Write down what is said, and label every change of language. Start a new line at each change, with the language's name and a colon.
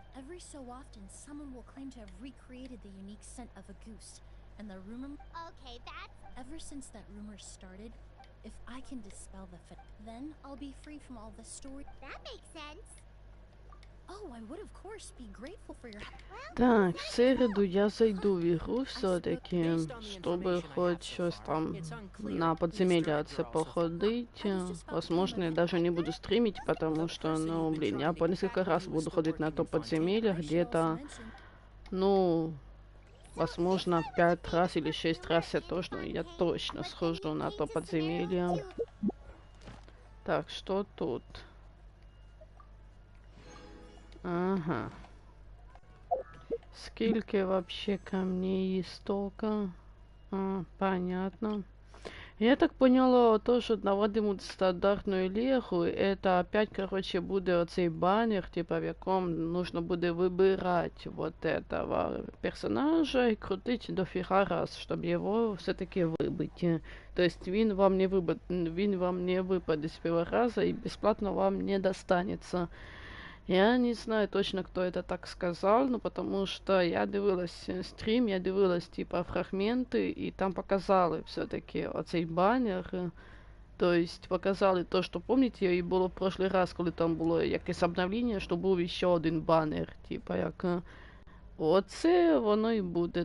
English: Every so often, someone will claim to have recreated the unique scent of a goose. And the rumor... Okay, that's... Ever since that rumor started, if I can dispel the then I'll be free from all the story... That makes sense. Oh, I would of course be grateful for your...
Russian: Так, в середу я зайду в игру все-таки, чтобы хоть щось там на подземелье походить. Возможно, я даже не буду стримить, потому что, ну, блин, я по несколько раз буду ходить на то подземелье, где-то, ну, возможно, 5 раз или 6 раз я точно схожу на то подземелье. Так, что тут? Ага. Сколько вообще камней есть столько? Понятно.
Ukrainian: Я так поняла, то, що наводимуть стандартну легу,
Russian: это опять, короче,
Ukrainian: буде оцей баннер, типа, в якому нужно буде вибирати
Russian: вот этого персонажа
Ukrainian: і крутить дофіга раз, щоб його все-таки вибити.
Russian: То есть
Ukrainian: він вам не випаде з першого разу і безплатно вам не достанется.
Russian: Я не знаю точно, кто это так сказал, но потому что я
Ukrainian: дивилась стрім, я дивилась типа фрагменти, і там показали все-таки оцей баннер.
Russian: То есть
Ukrainian: показали то, що помните, і було
Russian: в прошлый раз,
Ukrainian: коли там було якесь обновлення, що був ще один баннер, типа як оце воно і буде.